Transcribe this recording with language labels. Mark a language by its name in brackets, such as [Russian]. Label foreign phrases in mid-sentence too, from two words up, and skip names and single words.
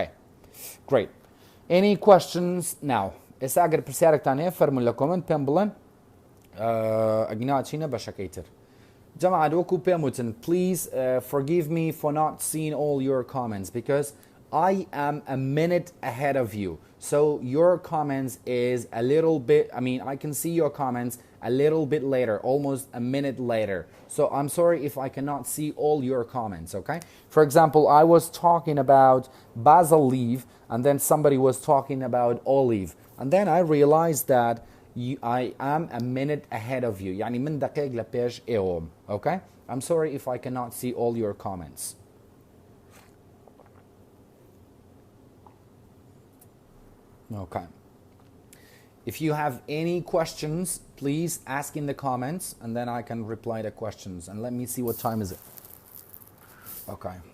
[English] great any questions now [Central Kurdish] ئێستا ئەگەر پرسیارێکتان هەیە فەرمون لە کۆمنت پێم بڵێن ئەگنا چینە بەشەکەی تر جەماعەت وەکو پێم وتن [English] please forgive me for not seeing all your comments because I am a minute ahead of you so your comments is a little bit I can see your comments a little bit later almost a minute later so I'm sorry if I cannot see all your comments okay for example I was talking about basil leaf and then somebody was talking about olive and then I realized that I am a minute ahead of you [Central Kurdish] يعني من دقيق لبيش إيوم [English] okay I'm sorry if I cannot see all your comments okay if you have any questions please ask in the comments and then I can reply to questions and let me see what time is it okay